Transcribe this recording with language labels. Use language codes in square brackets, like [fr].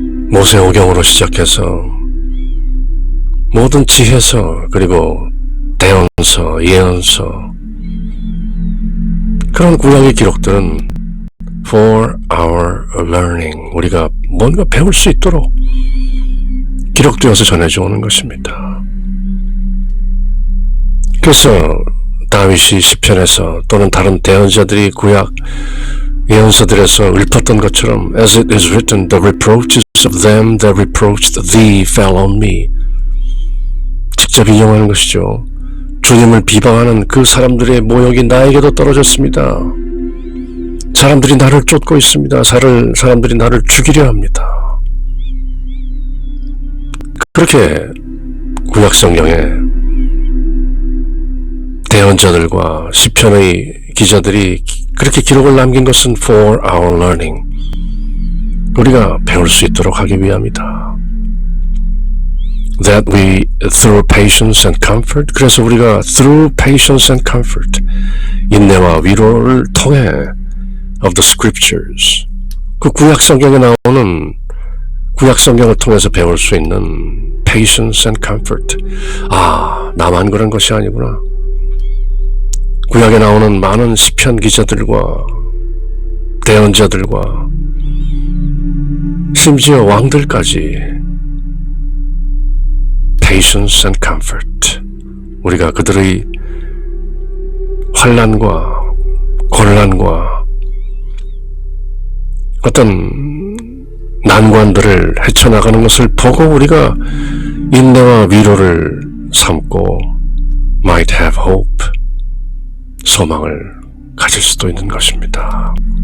[ko] 모세오경으로 시작해서 모든 지혜서, 그리고 대언서, 예언서, 그런 구약의 기록들은 [en] for our learning, [ko] 우리가 뭔가 배울 수 있도록 기록되어서 전해져 오는 것입니다. 그래서 다윗이 시편에서 또는 다른 대언자들이 구약 예언서들에서 읊었던 것처럼 [en] As it is written, the reproaches of them that reproached thee fell on me, [ko] 직접 인용하는 것이죠. 주님을 비방하는 그 사람들의 모욕이 나에게도 떨어졌습니다. 사람들이 나를 쫓고 있습니다. 사람들이 나를 죽이려 합니다. 그렇게 구약성경에 대언자들과 시편의 기자들이 그렇게 기록을 남긴 것은 [en] for our learning, [ko] 우리가 배울 수 있도록 하기 위함이다. [en] That we through patience and comfort, [ko] 그래서 우리가 [en] through patience and comfort, [ko] 인내와 위로를 통해 [en] of the scriptures, [ko] 그 구약성경에 나오는, 구약성경을 통해서 배울 수 있는 [en] patience and comfort. [ko] 아, 나만 그런 것이 아니구나. 구약에 나오는 많은 시편 기자들과 대언자들과 심지어 왕들까지 [en] patience and comfort, [ko] 우리가 그들의 환난과 곤란과 어떤 난관들을 헤쳐나가는 것을 보고 우리가 인내와 위로를 삼고 [en] might have hope, [ko] 소망을 가질 수도 있는 것입니다.